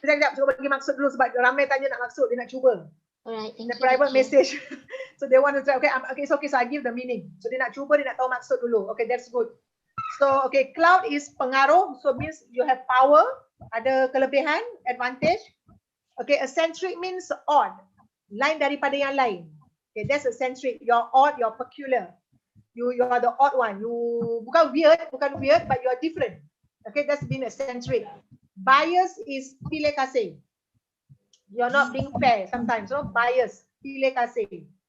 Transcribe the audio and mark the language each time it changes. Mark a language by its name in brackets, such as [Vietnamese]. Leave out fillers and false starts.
[Malay] Sekejap, cuba bagi maksud dulu sebab ramai tanya nak maksud, dia nak cuba. [English] Alright, thank The you. private teacher. message. So they want to say, okay, it's okay. So I give the meaning. So [Malay] dia nak cuba, dia nak tahu maksud dulu. [English] Okay, that's good. So okay, clout is [Malay] pengaruh. [English] So means you have power, [Malay] ada kelebihan, [English] advantage. Okay, eccentric means odd, [Malay] lain daripada yang lain. [English] Okay, that's eccentric. You're odd, you're peculiar. You are the odd one. You [Malay] bukan [English] weird, but you are different. Okay, that's being eccentric. Bias is [Malay] pilih kasih. [English] You're not being fair sometimes, no? Bias, [Malay] pilih kasih.